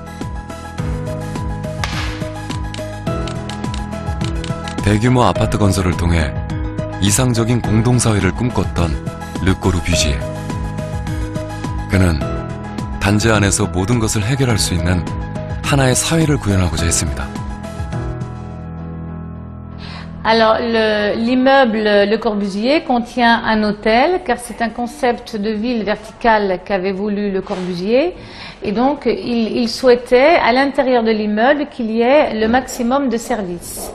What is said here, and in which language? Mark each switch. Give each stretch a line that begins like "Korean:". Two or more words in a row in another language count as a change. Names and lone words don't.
Korean: 대규모 아파트 건설을 통해 이상적인 공동사회를 꿈꿨던 르꼬르뷰지에. 그는 단지 안에서 모든 것을 해결할 수 있는 하나의 사회를 구현하고자 했습니다.
French: Alors, l'immeuble Le Corbusier contient un hôtel, car c'est un concept de ville verticale qu'avait voulu Le Corbusier. Et donc, il souhaitait, à l'intérieur de l'immeuble, qu'il y ait le maximum de services.